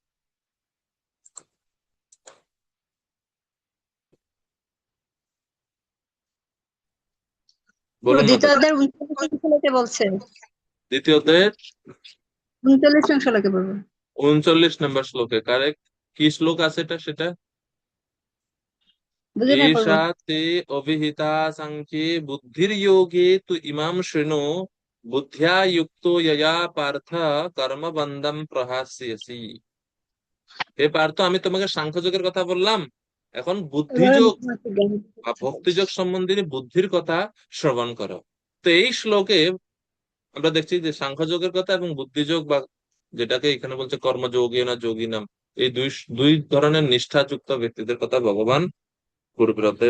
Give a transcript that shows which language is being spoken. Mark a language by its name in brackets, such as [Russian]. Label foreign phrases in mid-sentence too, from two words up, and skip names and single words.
[Bangla] বলুন না দ্বিতীয় দাদা। অধ্যায়ের 39 শ্লোকে বলছে। দ্বিতীয় অধ্যায়ের 39 শ্লোকে বলবো। 39 নম্বর শ্লোকে কারেক্ট। কি শ্লোক আছে এটা সেটা? বুঝে নাই পড়বো। [Sanskrit] एषा ते अभिहिता संख्ये बुद्धिर्योगे तु इमां शृणु बुद्ध्या युक्तो यया पार्थ कर्मबन्धं प्रहास्यसि। [Bangla] হে পার্থ, আমি তোমাকে সাংখ্যযোগের কথা বললাম, এখন এবারে বুদ্ধিযোগ মুখোমুখি জ্ঞান। বা ভক্তিযোগ সম্বন্ধে বুদ্ধির কথা শ্রবণ করো। তো এই শ্লোকে আমরা দেখছি যে সাংখ্যযোগের কথা এবং বুদ্ধিযোগ বা যেটাকে এখানে বলছে কর্মযোগী না যোগী নাম, এই দুই দুই ধরনের নিষ্ঠাযুক্ত ব্যক্তিদের কথা ভগবান পূর্বের অধ্যায়ে